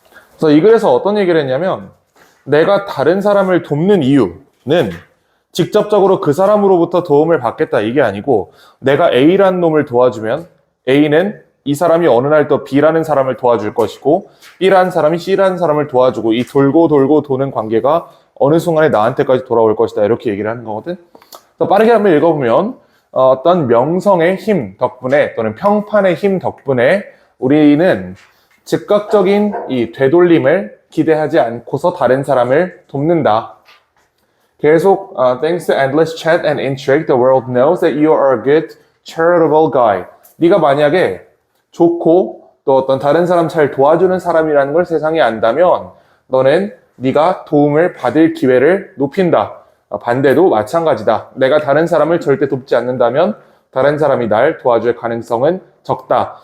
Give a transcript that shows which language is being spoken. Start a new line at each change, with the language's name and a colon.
Korean: 그래서 이 글에서 어떤 얘기를 했냐면, 내가 다른 사람을 돕는 이유는 직접적으로 그 사람으로부터 도움을 받겠다 이게 아니고, 내가 A라는 놈을 도와주면 A는 이 사람이 어느 날 또 B라는 사람을 도와줄 것이고, B라는 사람이 C라는 사람을 도와주고, 이 돌고 돌고 도는 관계가 어느 순간에 나한테까지 돌아올 것이다, 이렇게 얘기를 하는 거거든. 그래서 빠르게 한번 읽어보면, 어떤 명성의 힘 덕분에 또는 평판의 힘 덕분에 우리는 즉각적인 이 되돌림을 기대하지 않고서 다른 사람을 돕는다. 계속
English: Thanks to endless chat and intrigue, the world knows that you are a good, charitable guy.
Korean: 네가 만약에 좋고 또 어떤 다른 사람 잘 도와주는 사람이라는 걸 세상이 안다면 너는 네가 도움을 받을 기회를 높인다. 반대도 마찬가지다. 내가 다른 사람을 절대 돕지 않는다면 다른 사람이 날 도와줄 가능성은 적다.